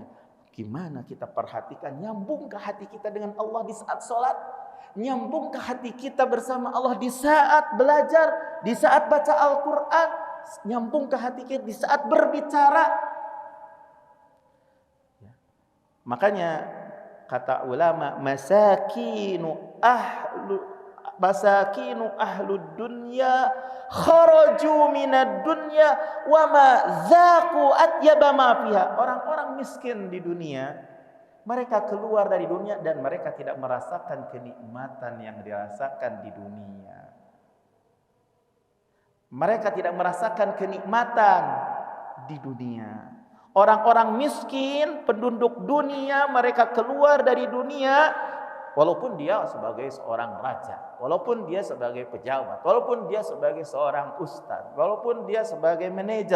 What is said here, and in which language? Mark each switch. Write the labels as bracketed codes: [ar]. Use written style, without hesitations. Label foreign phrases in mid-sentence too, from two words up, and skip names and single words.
[id] Gimana kita perhatikan, nyambungkah hati kita dengan Allah di saat sholat? Nyambungkah hati kita bersama Allah di saat belajar, di saat baca Al-Quran? Nyambungkah hati kita di saat berbicara? Makanya kata ulama, [ar] مساكين أهل الدنيا خرجوا من الدنيا وما ذاقوا أطيب ما فيها. [id] Orang-orang miskin di dunia, mereka keluar dari dunia dan mereka tidak merasakan kenikmatan yang dirasakan di dunia. Mereka tidak merasakan kenikmatan di dunia. Orang-orang miskin, penduduk dunia, mereka keluar dari dunia walaupun dia sebagai seorang raja, walaupun dia sebagai pejabat, walaupun dia sebagai seorang ustaz, walaupun dia sebagai manajer.